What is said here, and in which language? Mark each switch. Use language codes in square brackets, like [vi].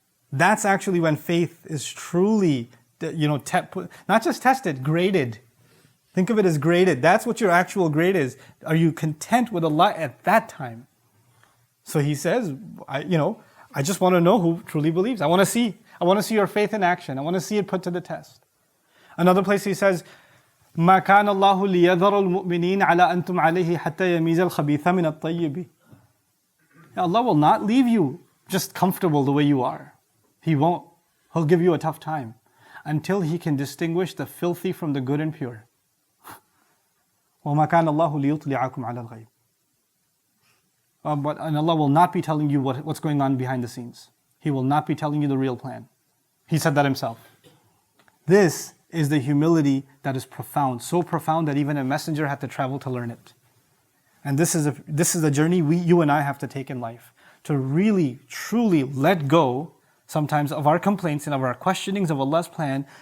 [en] That's actually when faith is truly, not just tested, graded. Think of it as graded. That's what your actual grade is. Are you content with Allah at that time? So he says, I just want to know who truly believes. I want to see your faith in action. I want to see it put to the test. Another place he says, [ar] ما كان الله ليذر المؤمنين على أنتم عليه حتى يميز الخبيث من الطيب. [en] Allah will not leave you just comfortable the way you are. He won't. He'll give you a tough time until He can distinguish the filthy from the good and pure. [ar] وما كان الله ليطلعكم على الغيب. [en] And Allah will not be telling you what's going on behind the scenes. He will not be telling you the real plan. He said that Himself. This is the humility that is profound, so profound that even a messenger had to travel to learn it. And this is a journey you and I have to take in life, to really, truly let go sometimes of our complaints and of our questionings of Allah's plan.